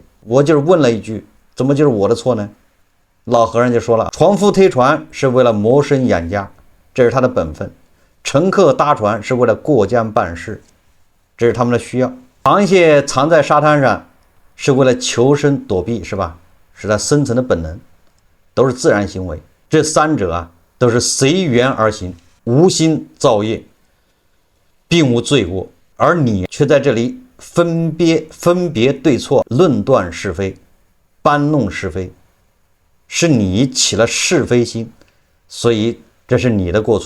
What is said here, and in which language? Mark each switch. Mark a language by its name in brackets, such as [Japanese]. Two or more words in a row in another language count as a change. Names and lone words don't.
[Chinese] 我就是問了一句，怎麼就是我的錯呢？老和尚就說了，船夫推船是為了謀生養家，這是他的本分；乘客搭船是為了過江辦事，這是他們的需要；螃蟹藏在沙灘上是為了求生躲避，是吧？是他生存的本能，都是自然行為。這三者啊，都是隨緣而行，無心造業，並無罪過，而你卻在這裡分別對錯，論斷是非，搬弄是非，是你起了是非心，所以這是你的過錯。